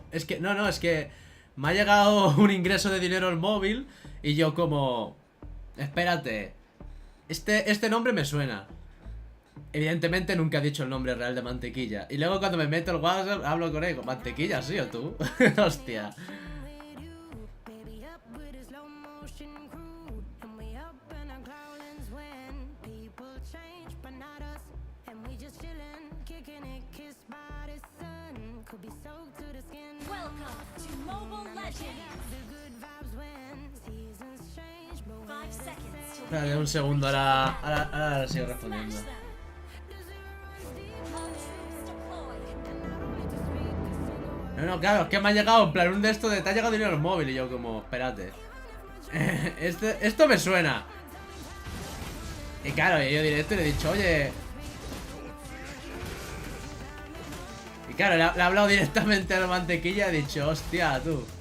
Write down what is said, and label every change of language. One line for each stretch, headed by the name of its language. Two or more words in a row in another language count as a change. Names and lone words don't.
Spanish: Es que, no, es que me ha llegado un ingreso de dinero al móvil y yo como... Espérate, este nombre me suena. Evidentemente nunca he dicho el nombre real de Mantequilla. Y luego cuando me meto el WhatsApp hablo con él. ¿Mantequilla sí o tú? Hostia.
English: Welcome to Mobile Legends. 5 seconds till
Spanish: Espérate un segundo, ahora sigo respondiendo.
English: smash them. Monsters deployed.
Spanish: No, claro, es que me ha llegado en plan un de estos de te ha llegado dinero al móvil y yo como, espérate. Esto me suena. Y claro, yo directo y le he dicho, oye. Y claro, le he hablado directamente a la Mantequilla y he dicho, hostia, tú.